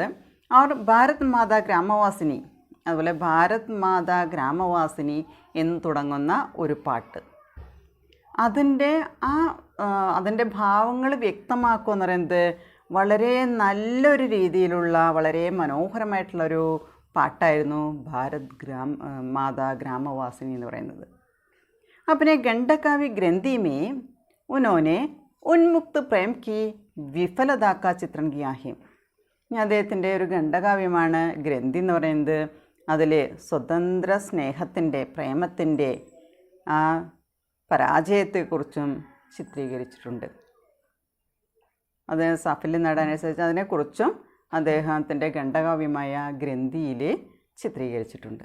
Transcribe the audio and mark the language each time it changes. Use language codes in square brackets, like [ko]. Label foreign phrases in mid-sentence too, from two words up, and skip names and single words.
[ml] അവർ ഭാരത് മാതാ ഗ്രാമവാസിനി, അതുപോലെ ഭാരത് മാതാ ഗ്രാമവാസിനി എന്ന് തുടങ്ങുന്ന ഒരു പാട്ട്, അതിൻ്റെ ഭാവങ്ങൾ വ്യക്തമാക്കുക എന്ന് പറയുന്നത് വളരെ നല്ലൊരു രീതിയിലുള്ള വളരെ മനോഹരമായിട്ടുള്ളൊരു പാട്ടായിരുന്നു ഭാരത് മാതാ ഗ്രാമവാസിനി എന്ന് പറയുന്നത്. [hi] अपने गंडकाव्य ग्रंथि में उन्होंने उन्मुक्त प्रेम की विफलता का चित्रण किया है. [ml] അദ്ദേഹത്തിൻ്റെ ഒരു ഖണ്ഡകാവ്യമാണ് ഗ്രന്ഥി എന്ന് പറയുന്നത്. അതിൽ സ്വതന്ത്ര സ്നേഹത്തിൻ്റെ, പ്രേമത്തിൻ്റെ ആ പരാജയത്തെക്കുറിച്ചും ചിത്രീകരിച്ചിട്ടുണ്ട്. അത് സാഫല്യം നേടാനനുസരിച്ച് അതിനെക്കുറിച്ചും അദ്ദേഹത്തിൻ്റെ ഖണ്ഡകാവ്യമായ ഗ്രന്ഥിയിൽ ചിത്രീകരിച്ചിട്ടുണ്ട്.